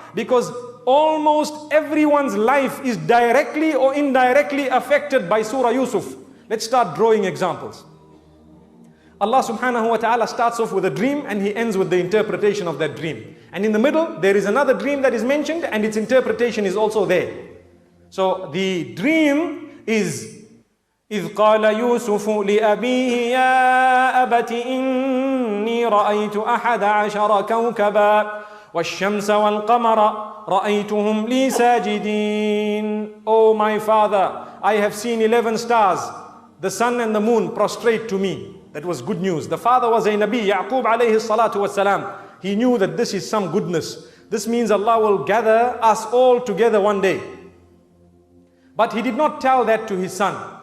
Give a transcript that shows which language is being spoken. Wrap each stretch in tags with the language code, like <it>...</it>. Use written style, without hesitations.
<en>Because almost everyone's life is directly or indirectly affected by Surah Yusuf. Let's start drawing examples. Allah subhanahu wa ta'ala starts off with a dream and He ends with the interpretation of that dream. And in the middle, there is another dream that is mentioned and its interpretation is also there. So the dream is</en> <ar>إِذْ قَالَ يُوسُفُ لِأَبِيهِ يَا أَبَتِ إِنِّي رَأَيْتُ أَحَدَ عَشَرَ كَوْكَبًا وَالشَّمْسَ وَالْقَمَرَ رَأَيْتُهُمْ لِي سَاجِدِينَ.</ar> <en>Oh my father, I have seen 11 stars, the sun and the moon prostrate to me. That was good news. The father was a Nabi, Yaqub alayhi salatu wasalam. He knew that this is some goodness. This means Allah will gather us all together one day. But he did not tell that to his son.</en>